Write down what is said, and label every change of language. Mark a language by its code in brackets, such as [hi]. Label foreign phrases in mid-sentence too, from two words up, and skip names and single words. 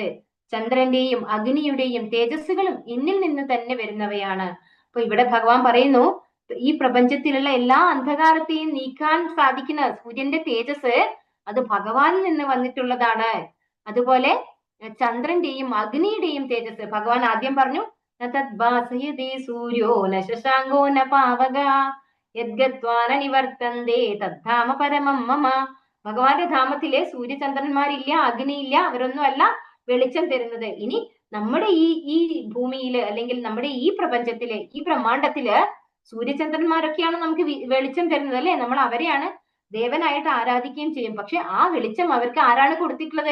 [ml] ചന്ദ്രന്റെയും അഗ്നിയുടെയും തേജസ്സുകളും എന്നിൽ നിന്ന് തന്നെ വരുന്നവയാണ്. അപ്പൊ ഇവിടെ ഭഗവാൻ പറയുന്നു, ഈ പ്രപഞ്ചത്തിലുള്ള എല്ലാ അന്ധകാരത്തെയും നീക്കാൻ സാധിക്കുന്ന സൂര്യന്റെ തേജസ് അത് ഭഗവാനിൽ നിന്ന് വന്നിട്ടുള്ളതാണ്. അതുപോലെ ചന്ദ്രന്റെയും അഗ്നിയുടെയും തേജസ് ഭഗവാൻ ആദ്യം പറഞ്ഞു, [sa] തദ്ഭാസയതേ സൂര്യോ ന ശശാങ്കോ ന പാവക യദ്ഗത്വാന നിവർത്തന്തേ തദ്ധാമ പരമം മമ. [ml] ഭഗവാന്റെ ധാമത്തിലെ സൂര്യചന്ദ്രന്മാരില്ല, അഗ്നിയില്ല, അവരൊന്നും അല്ല വെളിച്ചം തരുന്നത്. ഇനി നമ്മുടെ ഈ ഭൂമിയില് അല്ലെങ്കിൽ നമ്മുടെ ഈ പ്രപഞ്ചത്തില് ഈ ബ്രഹ്മാണ്ടത്തില് സൂര്യചന്ദ്രന്മാരൊക്കെയാണ് നമുക്ക് വെളിച്ചം തരുന്നത് അല്ലെ. നമ്മൾ അവരെയാണ് ദേവനായിട്ട് ആരാധിക്കുകയും ചെയ്യും. പക്ഷെ ആ വെളിച്ചം അവർക്ക് ആരാണ് കൊടുത്തിട്ടുള്ളത്?